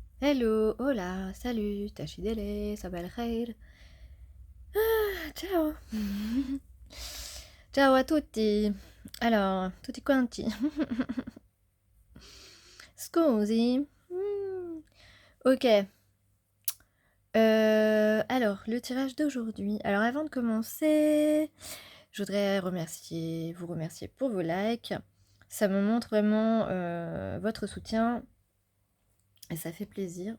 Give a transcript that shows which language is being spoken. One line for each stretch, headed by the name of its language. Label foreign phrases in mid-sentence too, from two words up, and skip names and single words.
English: Hello, hola, salut, Tachidele,
Arabic: صباح الخير.
Italian: Ciao. Ciao a tutti. Alors, tutti quanti. Scusi. Ok.
French: Alors, le tirage d'aujourd'hui. Alors, avant de commencer, je voudrais vous remercier pour vos likes. Ça me montre vraiment votre soutien et ça fait plaisir.